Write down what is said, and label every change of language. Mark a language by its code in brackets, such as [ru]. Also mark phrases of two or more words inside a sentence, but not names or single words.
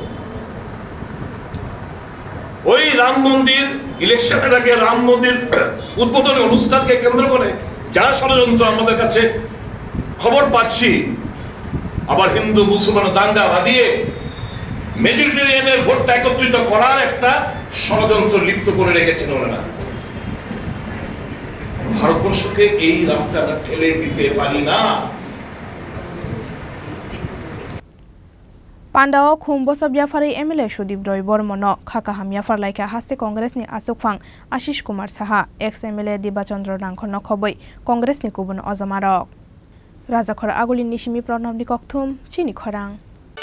[bn] ওই রাম মন্দির ইলেকশনের আগে রাম মন্দির উদ্বোধনী অনুষ্ঠানকে কেন্দ্র করে যারা ষড়যন্ত্র আমাদের কাছে খবর পাচ্ছি আবার হিন্দু মুসলমান দাঙ্গা বাঁধিয়ে মেজরিটেরিয়ানের ভোটটা একত্রিত করার একটা ষড়যন্ত্র লিপ্ত করে রেখেছেন ওনারা ভারতবর্ষকে এই রাস্তাটা ঠেলে দিতে পারি না [trp] Pandao khumboso biafari MLA Sudip Barman khaka hamya farlaika haste Congress ni asukphang Ashish Kumar Saha ex MLA Diba Chandra Rangkholno khobai Congress ni kubun ojamarok Rajakhor agulin nishimi pranamni kokthum Chini Khorang